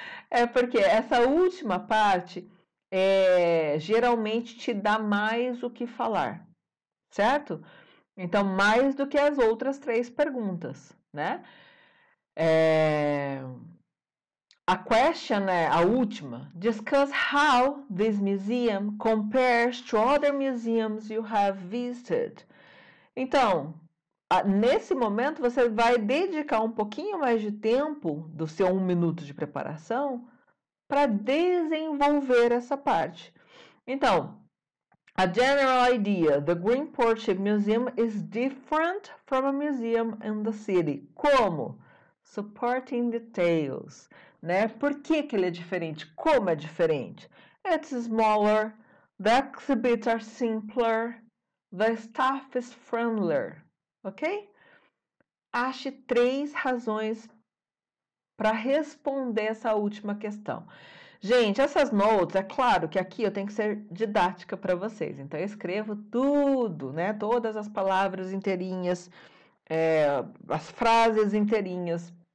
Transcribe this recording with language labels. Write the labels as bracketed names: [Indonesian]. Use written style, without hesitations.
[Portuguese] É porque essa última parte geralmente te dá mais o que falar, certo? Então, mais do que as outras 3 perguntas, né? A question é a última. [English] Discuss how this museum compares to other museums you have visited. [Portuguese] Então, nesse momento, você vai dedicar um pouquinho mais de tempo do seu 1 minuto de preparação para desenvolver essa parte. [English] Então, a general idea, the Greenport Ship Museum is different from a museum in the city. [Portuguese] Como? [English] Supporting details, [Portuguese] né? Por que ele é diferente? Como é diferente? [English] It's smaller, the exhibits are simpler, the staff is friendlier, ok? [Portuguese] Ache 3 razões para responder essa última questão. Gente, essas notes, é claro que aqui eu tenho que ser didática para vocês. Então, eu escrevo tudo, né? Todas as palavras inteirinhas, as frases inteirinhas.